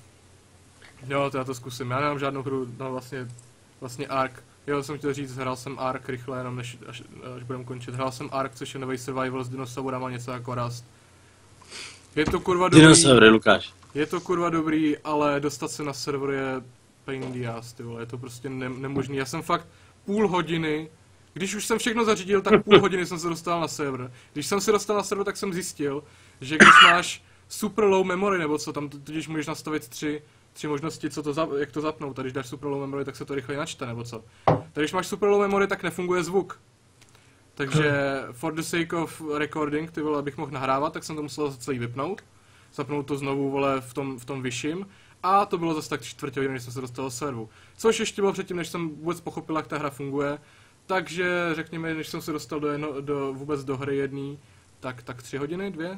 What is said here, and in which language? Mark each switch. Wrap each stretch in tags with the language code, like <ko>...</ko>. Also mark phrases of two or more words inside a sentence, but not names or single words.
<cs>Jo, to já to zkusím, já nemám žádnou hru, no vlastně Ark. Jo, jsem chtěl říct, hrál jsem Ark rychle, jenom až budeme končit. Hrál jsem Ark, což je nový survival s dinosaurama, něco jako Rust. Je to kurva dobrý. Dinosaury, Lukáš. Je to kurva dobrý, ale dostat se na server je</cs> <en>pain in the ass,</en> <cs>ty vole, je to prostě nemožný. Já jsem fakt půl hodiny, když už jsem všechno zařídil, tak půl hodiny jsem se dostal na server. Když jsem se dostal na server, tak jsem zjistil, že když máš</cs> <en>super low memory,</en> <cs>nebo co, tam totiž můžeš nastavit tři možnosti, jak to zapnout, a když dáš</cs> <en>super low memory,</en> <cs>tak se to rychleji načte, nebo co. Tak když máš</cs> <en>super low memory,</en> <cs>tak nefunguje zvuk. Takže</cs> <en>for the sake of recording,</en> <cs>ty vole, abych mohl nahrávat, tak jsem to musel celý vypnout. Zapnout to znovu, vole, v tom vyšším. A to bylo zase tak 4 hodiny, než jsem se dostal do serveru. Což ještě bylo předtím, než jsem vůbec pochopil, jak ta hra funguje. Takže řekněme, než jsem se dostal vůbec do hry jedný, tak 3 hodiny, 2?</cs>